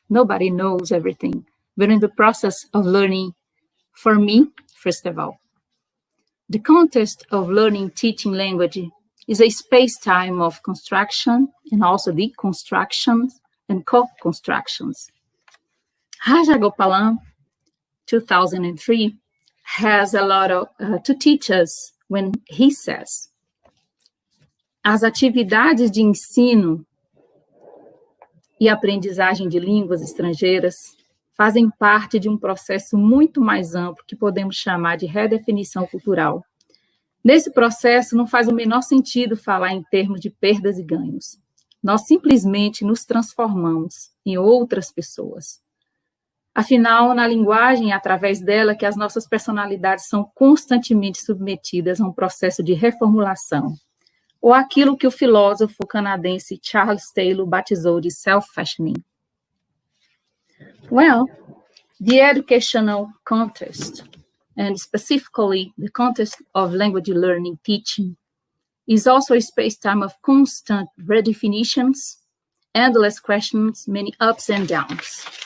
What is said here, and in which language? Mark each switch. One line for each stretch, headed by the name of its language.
English: Nobody knows everything. But in the process of learning, for me, first of all, the context of learning, teaching language is a space-time of construction and also deconstructions and co-constructions. Rajagopalan, 2003, has a lot of to teach us when he says,
Portuguese: as atividades de ensino e aprendizagem de línguas estrangeiras fazem parte de um processo muito mais amplo que podemos chamar de redefinição cultural. Nesse processo, não faz o menor sentido falar em termos de perdas e ganhos. Nós simplesmente nos transformamos em outras pessoas. Afinal, na linguagem, é através dela que as nossas personalidades são constantemente submetidas a um processo de reformulação, ou aquilo que o filósofo canadense Charles Taylor batizou de self-fashioning.
English: Well, the educational context, and specifically the context of language learning teaching, is also a space-time of constant redefinitions, endless questions, many ups and downs.